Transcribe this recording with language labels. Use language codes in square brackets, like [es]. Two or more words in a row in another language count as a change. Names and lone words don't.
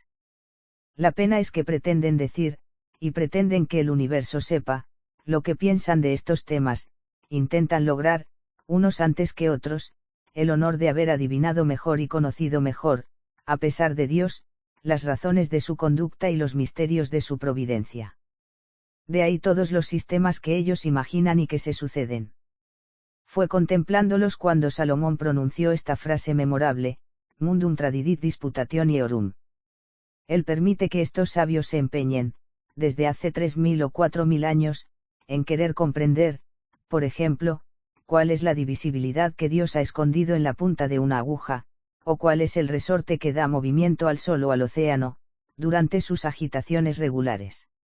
[es] La pena es que pretenden decir, y pretenden que el universo sepa, lo que piensan de estos temas, intentan lograr, unos antes que otros, el honor de haber adivinado mejor y conocido mejor, a pesar de Dios, las razones de su conducta y los misterios de su providencia. De ahí todos los sistemas que ellos imaginan y que se suceden. Fue contemplándolos cuando Salomón pronunció esta frase memorable: [la] Mundum tradidit disputationiorum. [es] Él permite que estos sabios se empeñen, desde hace 3000 o 4000 años, en querer comprender, por ejemplo, cuál es la divisibilidad que Dios ha escondido en la punta de una aguja, o cuál es el resorte que da movimiento al sol o al océano, durante sus agitaciones regulares.